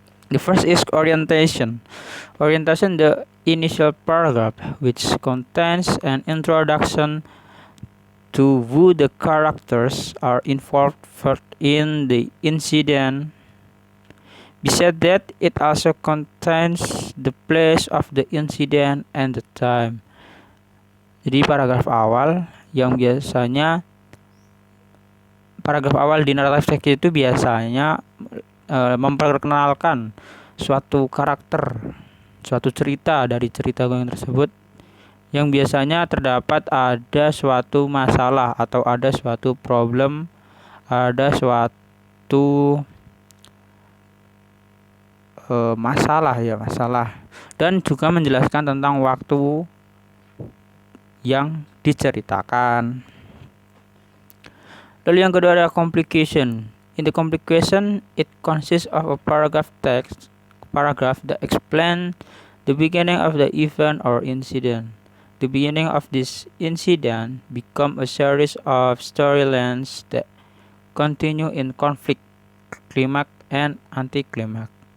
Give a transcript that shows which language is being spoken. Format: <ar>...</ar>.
<en>The first is orientation. Orientation, the initial paragraph, which contains an introduction to who the characters are involved in the incident. Besides that, it also contains the place of the incident and the time.</en> <id>Jadi paragraf awal yang biasanya paragraf awal di narrative text itu biasanya memperkenalkan suatu karakter, suatu cerita dari cerita yang tersebut, yang biasanya terdapat ada suatu masalah atau ada suatu problem, ada suatu masalah, dan juga menjelaskan tentang waktu yang diceritakan. Lalu yang kedua ada complication.</id> <en>In the complication, it consists of a paragraph that explains the beginning of the event or incident. The beginning of this incident become a series of storylines that continue in conflict, climax, and anticlimax.</en>